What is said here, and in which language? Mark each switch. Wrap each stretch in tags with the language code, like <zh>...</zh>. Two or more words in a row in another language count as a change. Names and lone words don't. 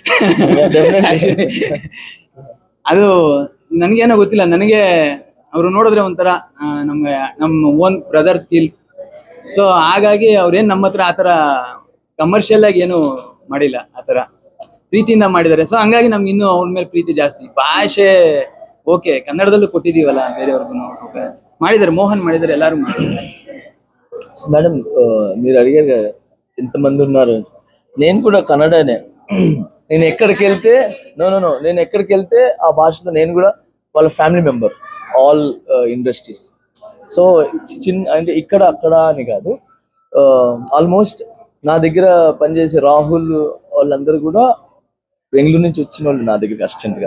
<kn>ಅದು ನನ್ಗೇನೋ ಗೊತ್ತಿಲ್ಲ, ನನಗೆ ಅವ್ರು ನೋಡಿದ್ರೆ ಒಂಥರ ನಮ್ಮ</kn> <en>own brother feel.</en> <kn>ಸೊ ಹಾಗಾಗಿ ಅವ್ರೇನ್ ನಮ್ಮ ಹತ್ರ ಆತರ ಕಮರ್ಷಿಯಲ್ ಆಗಿ ಏನು ಮಾಡಿಲ್ಲ, ಆತರ ಪ್ರೀತಿಯಿಂದ ಮಾಡಿದ್ದಾರೆ. ಸೊ ಹಂಗಾಗಿ ನಮ್ಗೆ ಇನ್ನೂ ಅವ್ರ ಮೇಲೆ ಪ್ರೀತಿ ಜಾಸ್ತಿ. ಭಾಷೆ ಓಕೆ, ಕನ್ನಡದಲ್ಲೂ ಕೊಟ್ಟಿದೀವಲ್ಲ, ಬೇರೆಯವ್ರಿಗೂ ಮಾಡಿದ್ದಾರೆ, మోహన్ ಮಾಡಿದ್ದಾರೆ, ಎಲ್ಲಾರು ಮಾಡಿದ್ದಾರೆ.</kn> <te>మేడం మీరు అడిగారు కదా ఎంతమంది ఉన్నారు, నేను కూడా కన్నడనే. నేను ఎక్కడికి వెళ్తే నేను ఎక్కడికి వెళ్తే ఆ భాషలో నేను కూడా వాళ్ళ</te> <en>family member, all industries.</en> <te>సో చిన్న అంటే ఇక్కడ అక్కడ అని కాదు, ఆల్మోస్ట్ నా దగ్గర పనిచేసే రాహుల్ వాళ్ళందరూ కూడా బెంగళూరు నుంచి వచ్చిన వాళ్ళు నా దగ్గరికి అసిస్టెంట్గా.</te>